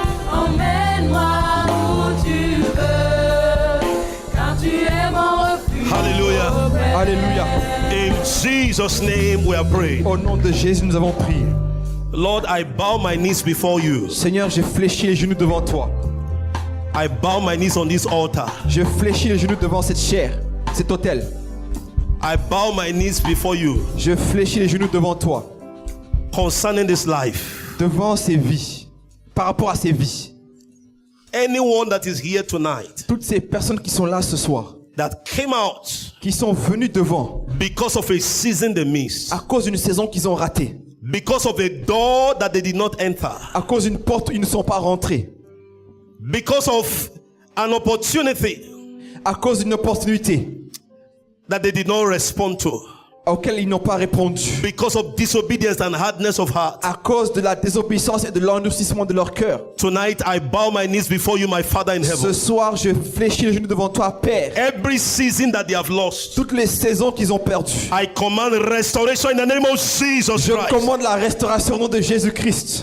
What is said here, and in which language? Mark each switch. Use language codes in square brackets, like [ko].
[fr] Emmène-moi où tu veux, car tu es mon refuge. [en] Hallelujah. [fr] Alléluia. [en] In Jesus' name we are praying. [fr] Au nom de Jésus, nous avons prié. [en] Lord, I bow my knees before you. [fr] Seigneur, j'ai fléchi les genoux devant toi. [en] I bow my knees on this altar. [fr] Je fléchis les genoux devant cette chair, cet autel. [en] I bow my knees before you [fr] Je fléchis les genoux devant toi. [en] concerning this life. [fr] Devant ces vies. Par rapport à ces vies. [en] Anyone that is here tonight [fr] Toutes ces personnes qui sont là ce soir. [en] that came out [fr] Qui sont venues devant. [en] because of a season they missed, [fr] À cause d'une saison qu'ils ont ratée. [en] because of a door that they did not enter, [fr] À cause d'une porte où ils ne sont pas rentrés. [en] because of an opportunity [fr] À cause d'une opportunité [en] that they did not respond to, [fr] auquel ils n'ont pas répondu. [en] because of disobedience and hardness of heart. [fr] À cause de la désobéissance et de l'endurcissement de leur cœur. [en] Tonight I bow my knees before you, my Father in [fr] Ce [en] heaven. [fr] soir, je fléchis les genoux devant toi, Père. [en] Every season that they have lost, [fr] Toutes les saisons qu'ils ont perdues. [en] I command restoration in the name of Jesus [fr] Je [en] Christ. [fr] commande la restauration au nom de Jésus-Christ.